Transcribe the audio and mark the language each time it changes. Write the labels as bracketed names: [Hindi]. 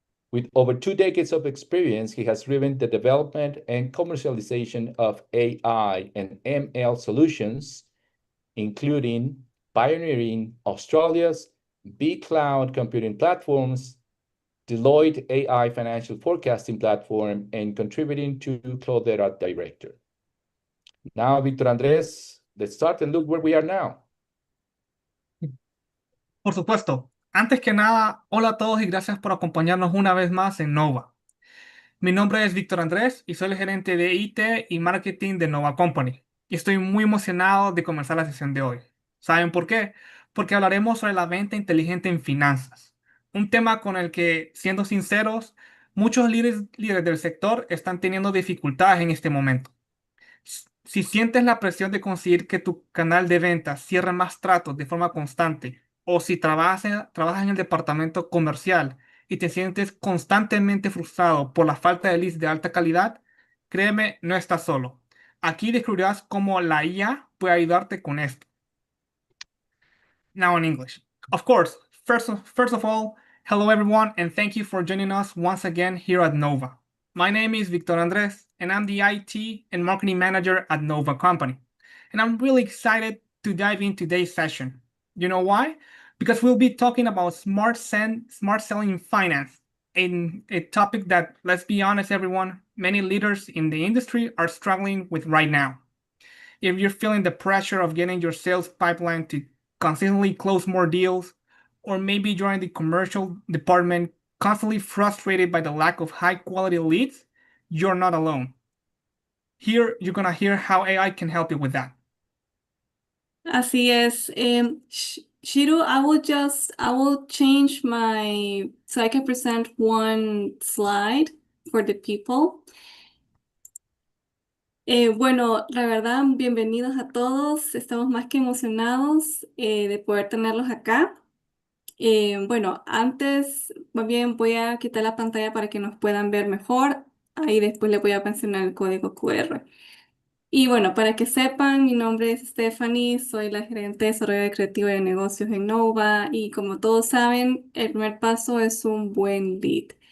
[English] With over 2 decades of experience, he has driven the development and commercialization of AI and ML solutions, including pioneering Australia's big cloud computing platforms Deloitte AI financial forecasting platform, and contributing to Cloudera Director. Now, Victor Andrés, let's start and look where we are now. [Spanish] Por supuesto. Antes que nada, hola a todos y gracias por acompañarnos una vez más en NOUVA. Mi nombre es Víctor Andrés y soy el gerente de IT y marketing de NOUVA Company. Y estoy muy emocionado de comenzar la sesión de hoy. ¿Saben por qué? Porque hablaremos sobre la venta inteligente en finanzas. Un tema con el que, siendo sinceros, muchos líderes del sector están teniendo dificultades en este momento. Si sientes la presión de conseguir que tu canal de ventas cierre más tratos de forma constante, o si trabajas en el departamento comercial y te sientes constantemente frustrado por la falta de leads de alta calidad, créeme, no estás solo. Aquí descubrirás cómo la IA puede ayudarte con esto. [English] Now in English. Of course, first of all, hello everyone, and thank you for joining us once again here at NOUVA. My name is Victor Andres, and I'm the IT and marketing manager at NOUVA Company. And I'm really excited to dive into today's session. You know why? Because we'll be talking about smart selling in finance, a topic that, let's be honest, everyone, many leaders in the industry are struggling with right now. If you're feeling the pressure of getting your sales pipeline to consistently close more deals, or maybe you're in the commercial department constantly frustrated by the lack of high quality leads, you're not alone. Here, you're gonna hear how AI can help you with that. [Spanish] Así es. [English] Chiru, I will change so I can present one slide for the people. [Spanish] Bueno, la verdad, bienvenidos a todos. Estamos más que emocionados de poder tenerlos acá. Bueno, antes, más bien voy a quitar la pantalla para que nos puedan ver mejor. Ahí después les voy a mencionar el código QR. Y bueno, para que sepan, mi nombre es Stephanie, soy la gerente de desarrollo creativo de negocios en NOUVA y como todos saben, el primer paso es un buen lead.